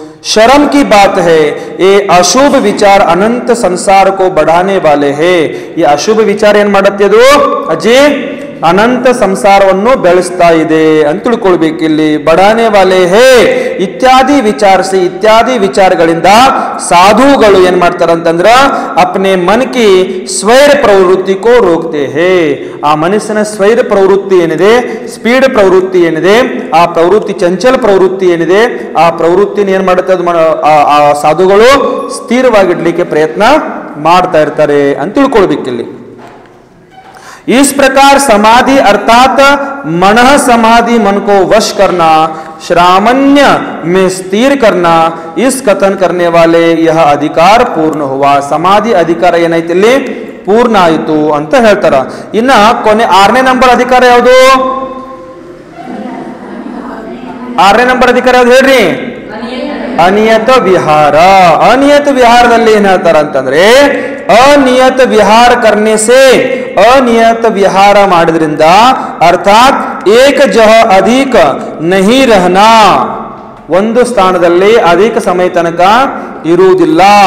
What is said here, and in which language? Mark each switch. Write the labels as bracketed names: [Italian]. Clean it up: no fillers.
[Hindi] शर्म की बात है, ये अशुभ विचार अनंत संसार को बढ़ाने वाले हैं. ये अशुभ विचार [Kannada] ಏನ್ ಮಾಡುತ್ತೆ, ಅದು ಅಜ್ಜಿ ಅನಂತ ಸಂಸಾರವನ್ನು ಬೆಳೆಸ್ತಾ ಇದೆ ಅಂತ ತಿಳ್ಕೊಳ್ಬೇಕಿಲ್ಲಿ. [Hindi] ಬಡಾನೆ ವಾಲೆ ಹೇ [Kannada] ಇತ್ಯಾದಿ ವಿಚಾರಿಸಿ, ಇತ್ಯಾದಿ ವಿಚಾರಗಳಿಂದ ಸಾಧುಗಳು ಏನ್ ಮಾಡ್ತಾರಂತಂದ್ರ [Hindi] ಅಪ್ನೆ ಮನ್ ಕಿ ಸ್ವೈರ ಪ್ರವೃತ್ತಿ ಕೋ ರೋಕ್ತೆ ಹೇ. [Kannada] ಆ ಮನಸ್ಸಿನ ಸ್ವೈರ ಪ್ರವೃತ್ತಿ ಏನಿದೆ, ಸ್ಪೀಡ್ ಪ್ರವೃತ್ತಿ ಏನಿದೆ, ಆ ಪ್ರವೃತ್ತಿ ಚಂಚಲ ಪ್ರವೃತ್ತಿ ಏನಿದೆ, ಆ ಪ್ರವೃತ್ತಿನ ಏನ್ ಮಾಡುತ್ತೆ, ಆ ಸಾಧುಗಳು ಸ್ಥಿರವಾಗಿಡ್ಲಿಕ್ಕೆ ಪ್ರಯತ್ನ ಮಾಡ್ತಾ ಇರ್ತಾರೆ ಅಂತ ತಿಳ್ಕೊಳ್ಬೇಕಿಲ್ಲಿ. [Hindi] इस प्रकार समाधि अर्थात मन समाधि मन को वश करना, श्रामण्य में स्थिर करना, इस कथन करने वाले यह अधिकार पूर्ण हुआ. [Kannada] समाधि अधिकार ಏನೈತಿ ಇಲ್ಲಿ ಪೂರ್ಣ ಆಯಿತು ಅಂತ ಹೇಳ್ತಾರ. ಇನ್ನ ಕೊನೆ 6ನೇ ನಂಬರ್ ಅಧಿಕಾರ ಯಾವುದು? 6ನೇ ನಂಬರ್ ಅಧಿಕಾರ ಯಾವ್ದು ಹೇಳ್ರಿ? ಅನಿಯತ ವಿಹಾರ. ಅನಿಯತ ವಿಹಾರದಲ್ಲಿ ಏನ್ ಹೇಳ್ತಾರ ಅಂತಂದ್ರೆ, [Hindi] ಅನಿಯತ ವಿಹಾರ ಕರ್ನೆ ಸೇ, [Kannada] ಅನಿಯತ ವಿಹಾರ ಮಾಡಿದ್ರಿಂದ [Hindi] ಅರ್ಥಾತ್ ಏಕ ಜಹ ಅಧಿಕ ನಹಿ ರಹನಾ, [Kannada] ಒಂದು ಸ್ಥಾನದಲ್ಲಿ ಅಧಿಕ ಸಮಯ ತನಕ ಇರುವುದಿಲ್ಲ.